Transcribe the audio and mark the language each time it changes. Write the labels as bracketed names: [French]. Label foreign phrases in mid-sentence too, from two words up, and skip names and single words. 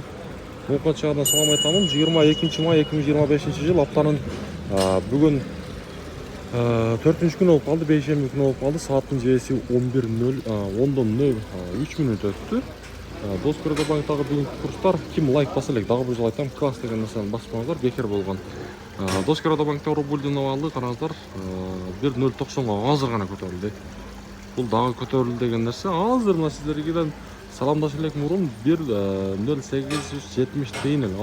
[Kazakh] Мұқат шағырдан салам айтамын. 22 май 2025 жыл аптаның бүгін 4-ші күн болып қалды, 5-ші күн болып қалды. Сағаттың жесі 11:03 минут өтті. [Kyrgyz] Доскоро банктағы бүгінгі курстар кім лайк баса элек, дагы бир жолу айтам, класс деген нерсени баспаңыздар, бекер болгон. Доскоро банкта рубльдин абалы караңыздар 1.090 азыр гана көтөрүлдү. Бул дагы көтөрүлдү деген нерсе. Азыр мына сиздерге саламдашып элек мурун 1.0870 тыйын эле.